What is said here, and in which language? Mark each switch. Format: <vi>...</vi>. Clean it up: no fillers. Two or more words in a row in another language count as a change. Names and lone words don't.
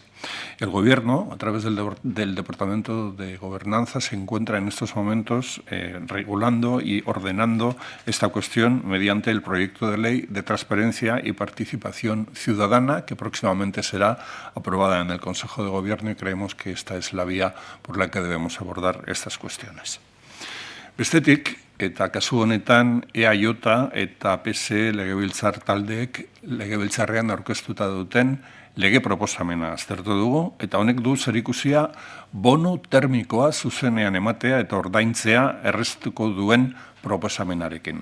<es>El Gobierno, a través del Departamento de Gobernanza, se encuentra en estos momentos regulando y ordenando esta cuestión mediante el proyecto de ley de transparencia y participación ciudadana, que próximamente será aprobada en el Consejo de Gobierno, y creemos que esta es la vía por la que debemos abordar estas cuestiones.</es> <eu>Bestetik, eta kasu honetan EAJ eta PS legebiltzar taldeek legebiltzarrean aurkeztuta duten lege proposamena aztertu dugu, eta honek du zerikusia bonu termikoa zuzenean ematea eta ordaintzea erreztuko duen proposamenarekin.</eu>